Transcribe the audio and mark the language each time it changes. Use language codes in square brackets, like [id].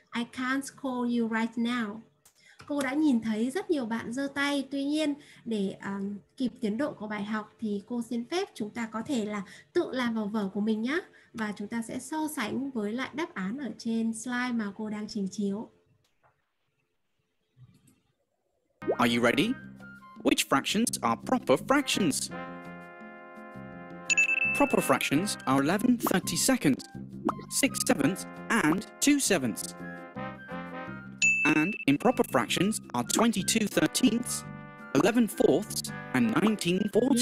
[en] I can't call you right now. [vi] Cô đã nhìn thấy rất nhiều bạn giơ tay, tuy nhiên để kịp tiến độ của bài học thì cô xin phép chúng ta có thể là tự làm vào vở của mình nhé. Và chúng ta sẽ so sánh với lại đáp án ở trên slide mà cô đang trình chiếu. [en] Are you ready? Which fractions are proper fractions? Proper fractions are 11/32. 6/7 and 2/7. And improper fractions are 22/13, 11/4, and 19/14.